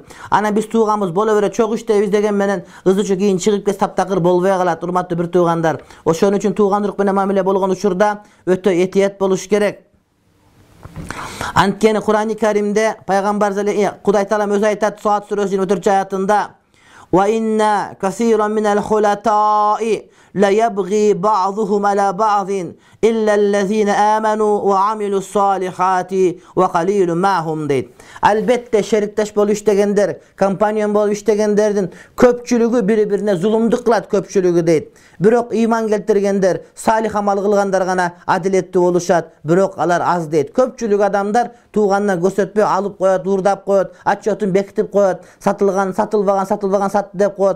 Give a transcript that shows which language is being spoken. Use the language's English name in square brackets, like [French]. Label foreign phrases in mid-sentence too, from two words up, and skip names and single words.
[Kyrgyz] Анан биз тууганбыз боло берет, чогуу иштейбиз деген менен ызычы кийин чыгып кетип таптакыр болбой калат, урматтуу бир туугандар. Ошон үчүн тууган урук менен мамиле болгон учурда өтө этият болуш керек. Анткени Кур'ан-ы Каримде пайгамбар Кудай Таалам өзү айтат, Суат сүрөсүнүн 24-аятында: [Arabic] "وإن كثيرا من الخلطاء ليبغي بعضهم على بعض إلا الذين آمنوا وعملوا الصالحات وقليل ما هم" [Kyrgyz] дейт. Албетте шериктеш болуп иштегендер, компаньон болуп иштегендердин көпчүлүгү бири-бирине зулумдук кылат, көпчүлүгү дейт. Бирок ыйман келтиргендер, салих амал кылгандар гана адилеттүү болушат, бирок алар аз дейт. Көпчүлүк адамдар туугандан көрсөтпөй алып коет, уурдап коет, отчетун бекитип коет, сатылган, сатылбаган, сатылбаган сатты деп коет.